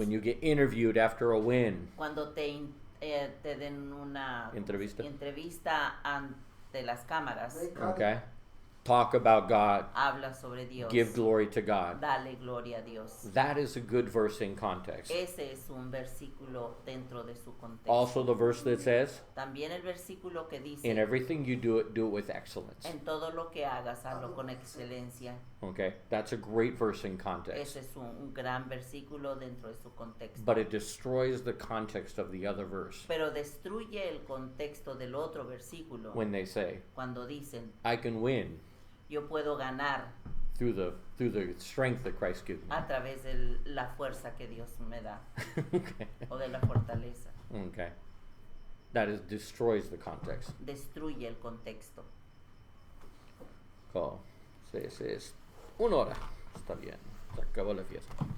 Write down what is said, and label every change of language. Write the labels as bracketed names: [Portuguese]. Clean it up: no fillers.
[English] When you get interviewed after a win, [Spanish] Cuando te den una entrevista, ante las cámaras, [English] They cut it. okay? Talk about God. [Spanish] habla sobre Dios. [English] Give glory to God. [Spanish] Dale gloria a Dios. [English] That is a good verse in context. [Spanish] Ese es un versículo dentro de su contexto. [English] Also, the verse that says, [Spanish] También el versículo que dice, [English] in everything you do it with excellence. [Spanish] en todo lo que hagas, hazlo con excelencia. [English] Okay? That's a great verse in context. [Spanish] Ese es un gran versículo dentro de su contexto. [English] But it destroys the context of the other verse [Spanish] Pero destruye el contexto del otro versículo [English] when they say, [Spanish] cuando dicen, [English] I can win [Spanish] yo puedo ganar [English] through the strength that Christ gives me. [Spanish] a través de la fuerza que Dios me da [English] Okay. [Spanish] o de la fortaleza. [English] Okay. That destroys the context. [Spanish] Destruye el contexto. Oh, sí, es 1 hora. Está bien. Se acabó la fiesta.